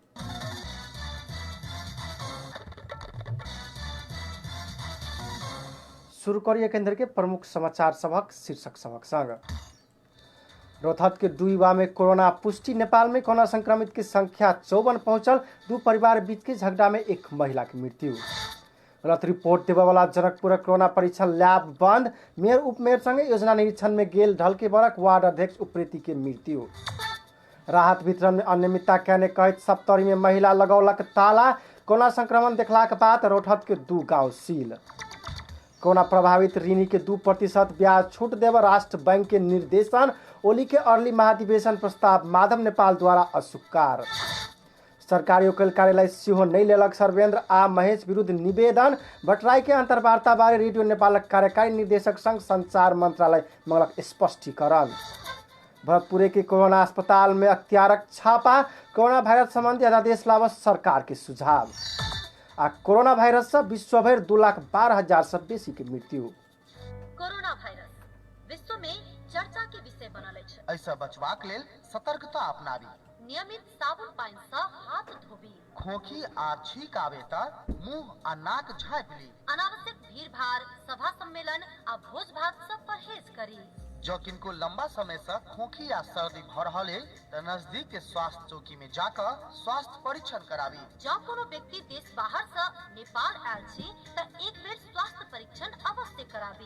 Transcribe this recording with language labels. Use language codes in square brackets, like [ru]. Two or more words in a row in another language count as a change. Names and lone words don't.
[mai] शुरू करिए केंद्र के प्रमुख समाचार सबक शीर्षक सबक संग। रोहतक के दुईवा में कोरोना पुष्टि। नेपाल में कोरोना संक्रमित की संख्या 54 पहुंचल। दो परिवार बीच के झगड़ा में एक महिला की मृत्यु। गलत रिपोर्ट देवे वाला जनकपुर कोरोना परीक्षण लैब बंद। मेयर उपमेयर संगे योजना निरीक्षण में गेल ढलके बरक वार्ड अध्यक्ष उप्रेती के मृत्यु। राहत वितरण में अनियमितता कहने कहित सप्तरी में महिला लगौलक ताला। कोरोना संक्रमण देखला के बाद रोहतक के 2 गांव सील। कोरोना प्रभावित ऋणी के 2% ब्याज छूट देव राष्ट्र बैंक के निर्देशन। ओली के अर्ली महाधिवेशन प्रस्ताव माधव नेपाल द्वारा अस्वीकार। सरकारी वकील कार्यालय सिहो नहीं लेलक सर्वेन्द्र आ महेश विरुद्ध निवेदन। भट्टराई के अंतर्वार्ता बारे रेडियो नेपाल कार्यकारी निर्देशक संघ संचार मंत्रालय मंगलक स्पष्टीकरण। भरतपुर के कोरोना अस्पताल में अख्तियारक छापा। कोरोना वायरस संबंधी अध्यादेश लावस सरकार के सुझाव। आ कोरोना वायरस से विश्वभर 2,12,000 से बेसी के मृत्यु। कोरोना वायरस विश्व में चर्चा के विषय बनल अछि। ऐसा बचवाक लेल सतर्कता अपनाबी। नियमित साबुन पानी से हाथ धोबी। खोखी आ छींक आवे त मुंह आ नाक झाँप ली। अनावश्यक भीड़ भाड़ सभा सम्मेलन आ भोज भात से परहेज करी। जो किनको लंबा समय से खोखी या सर्दी भ रहल है त नजदीक के स्वास्थ्य चौकी में जाकर स्वास्थ्य परीक्षण कराबी। जो कोनो व्यक्ति देश बाहर से नेपाल आयल छी त एक बेर स्वास्थ्य परीक्षण अवश्य कराबी।